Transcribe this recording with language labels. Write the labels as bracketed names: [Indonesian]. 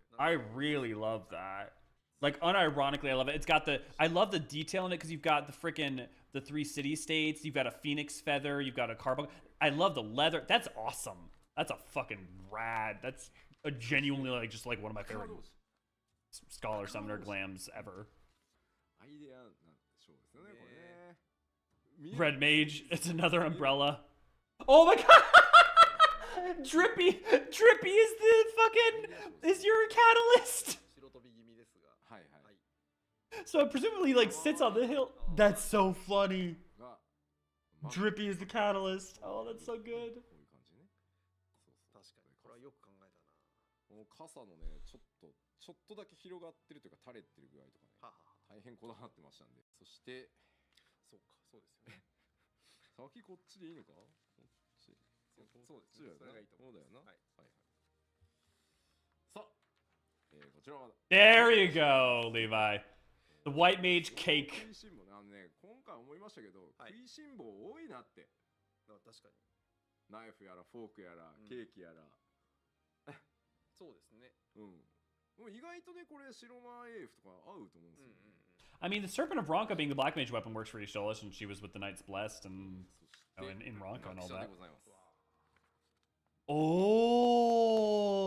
[English] I really love that. Like unironically, I love it. It's got the. I love the detail in it because you've got the 3 city states. You've got a phoenix feather. You've got a carbon. I love the leather. That's awesome. That's a fucking rad. That's a genuinely like one of my favorite scholar summoner glams ever. [Japanese] アイデアなんでしょうですよね、これね。 [English] Red Mage. It's another umbrella. Oh my God! Drippy is your catalyst. [Japanese] 白飛び気味ですが。はいはい。 [English] So it presumably like sits on the hill. That's so funny. [Japanese] が、 [English] Drippy is the catalyst. Oh, that's so good. [Japanese] こういう感じね。そうそう。確かに。これはよく考えたな。この傘のね、ちょっとだけ広がってるというか垂れてる具合とかね、はは。大変こだわってましたんで。そして、そうか、そうですよね。先こっちでいいのか？こっち。そうですね。それがいいと思う。そうだよな。はい。はいはい。さあ、こちらは [English] There you go, Levi. The White Mage cake. [Japanese] 食いしん坊ね、今回思いましたけど、はい食いしん坊多いなって。確かに。ナイフやらフォークやら、ケーキやら。そうですね。うん。もう意外とね、これ白魔エーフとか合うと思うんですよ。 [English] I mean, the Serpent of Ronka being the Black Mage weapon works for Y'Shola, and she was with the Knights Blessed and in Ronka and all that. Oh.